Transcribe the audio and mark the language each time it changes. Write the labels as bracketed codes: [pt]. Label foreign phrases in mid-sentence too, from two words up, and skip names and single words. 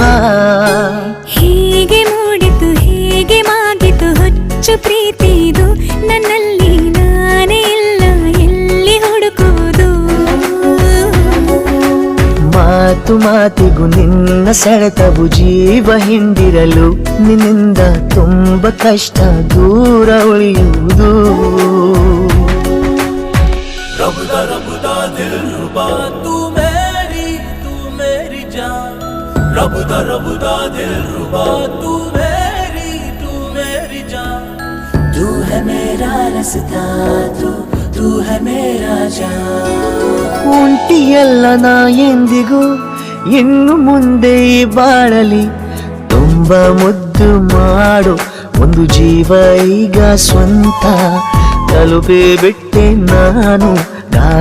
[kn] ಹೀಗೆ ಮೂಡಿತು ಹೀಗೆ ಮಾಗಿತು ಹುಚ್ಚು ಪ್ರೀತಿದು, ನನ್ನಲ್ಲಿ ನಾನೇ ಇಲ್ಲ ಎಲ್ಲಿ ಹುಡುಕುವುದು. ಮಾತು ಮಾತಿಗೂ ನಿನ್ನ ಸೆಳೆತವು ಜೀವ ಹಿಂದಿರಲು, ನಿನ್ನಿಂದ ತುಂಬ ಕಷ್ಟ ದೂರ ಉಳಿಯುವುದು. [hi] रबदा रबदा दिल रुबा तू मेरी जान. रबदा रबदा दिल रुबा तू मेरी जान. तू है मेरा रास्ता, तू है मेरा जान. [kn] ಒಂಟಿಯಲ್ಲ ನಾ ಎಂದಿಗೂ ಇನ್ನು ಮುಂದೆ ಈ ಬಾಳಲಿ, ತುಂಬ ಮುದ್ದು ಮಾಡು ಒಂದು ಜೀವ ಈಗ ಸ್ವಂತ. ತಲುಪೇ ಬಿಟ್ಟೆ ನಾನು